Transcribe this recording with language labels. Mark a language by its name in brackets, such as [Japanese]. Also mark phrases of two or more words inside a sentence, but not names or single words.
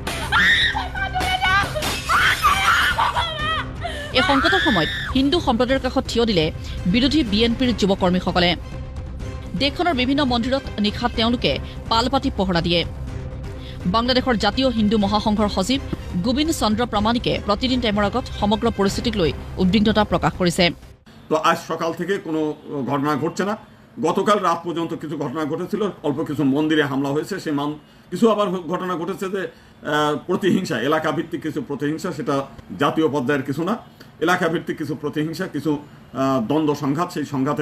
[Assamese] এই সংকটৰ সময়ত হিন্দু সম্প্ৰদায়ৰ কাষত থিয় দিলে বিৰোধী বিএনপিৰ যুৱকৰ্মীসকলে দেশখনৰ বিভিন্ন মন্দিৰত নিশা তেওঁলোকে পাল পাতি পহৰা দিয়ে বাংলাদেশৰ জাতীয় হিন্দু মহাসংঘৰ সচিব গোবিন্দ চন্দ্ৰ প্ৰামাণিকে প্ৰতিদিন টাইমৰ আগত সমগ্ৰ পৰিস্থিতিক লৈ উদ্বিগ্নতা প্ৰকাশ কৰিছে [Bangla] তো আজ সকাল থেকে কোনো ঘটনা ঘটছে না গতকাল রাত পর্যন্ত কিছু ঘটনা ঘটেছিল অল্প কিছু মন্দিরে হামলা হয়েছে সেই কিছু আবার ঘটনা ঘটেছে যে প্রতিহিংসা এলাকা ভিত্তিক কিছু প্রতিহিংসা সেটা জাতীয় পর্যায়ের কিছু না এলাকা ভিত্তিক কিছু প্রতিহিংসা কিছু দ্বন্দ্ব সংঘাত সেই সংঘাতের